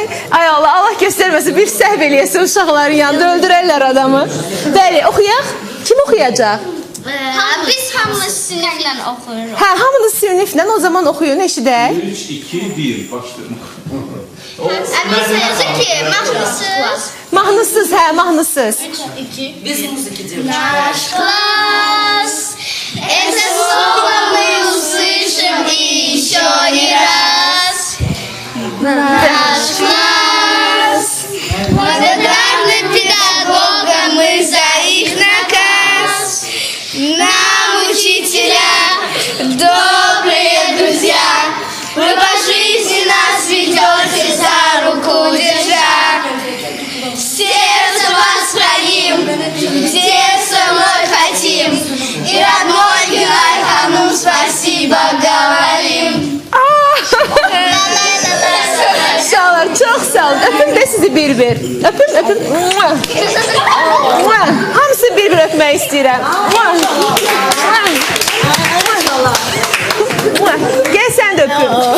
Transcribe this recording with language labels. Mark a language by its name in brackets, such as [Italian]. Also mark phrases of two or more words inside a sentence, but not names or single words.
[Azerbaijani] Ay Allah, Allah göstərməsin, bir səhv eləyəsin uşaqların yanında, öldürərlər adamı. Bəli, oxuyaq. Kim oxuyacaq? Biz hamımız siniflə oxuyuruq. Hə, hamınız siniflə o zaman oxuyun, eşidək. 3, 2, 1, başlayalım. Əmin yazır ki, mahnısız. Mahnısız, hə, mahnısız. [Russian] Наш класс, это слово мы услышим еще не раз. Наш класс, благодарны педагогам мы за их наказ. Нам учителя, добрые друзья, вы по жизни нас ведете за руку держа. Сердце вас храним, где со мной хотим, и родной Гюнай Ханум спасибо говорим. [Azerbaijani] Uşaqlar, çox sağ olun. Öpün də sizi bir-bir. Öpün, öpün. Hamısını bir-bir öpmək istəyirəm. Gəl sən də öpün.